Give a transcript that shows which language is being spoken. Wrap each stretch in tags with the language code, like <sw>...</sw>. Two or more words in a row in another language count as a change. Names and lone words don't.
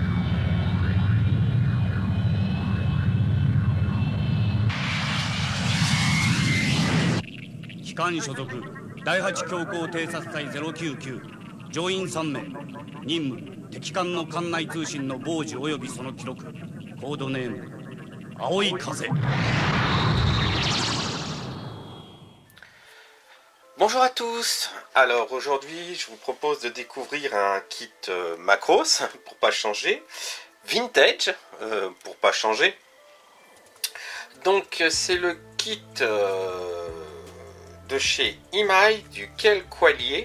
<ja>機関所属第8強行偵察隊099、乗員3名。任務敵艦の艦内通信の傍受及びその記録。コードネーム青い風。</ja> <fr>Bonjour à tous. Alors aujourd'hui je vous propose de découvrir un kit Macross pour pas changer, vintage pour pas changer. Donc c'est le kit de chez Imai du Quel Qualier.</fr>